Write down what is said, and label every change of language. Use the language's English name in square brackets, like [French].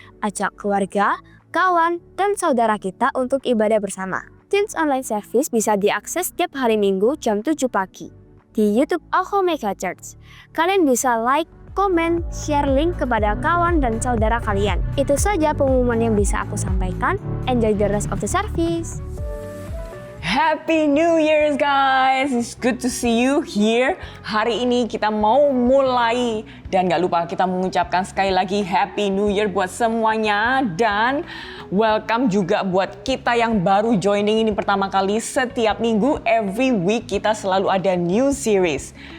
[Indonesian] Ajak keluarga, kawan, dan saudara kita untuk ibadah bersama. Teens online service bisa diakses setiap hari Minggu jam 7 pagi di YouTube Alpha Mega Church. Kalian bisa like, komen, share link kepada kawan dan saudara kalian. Itu saja pengumuman yang bisa aku sampaikan. [English] Enjoy the rest of the service. Happy New Year's guys, it's good to see you here. [Indonesian] Hari ini kita mau mulai dan gak lupa kita mengucapkan sekali lagi [English] Happy New Year [Indonesian] buat semuanya. Dan welcome juga buat kita yang baru joining ini pertama kali. Setiap minggu, [English] every week [Indonesian] kita selalu ada new series.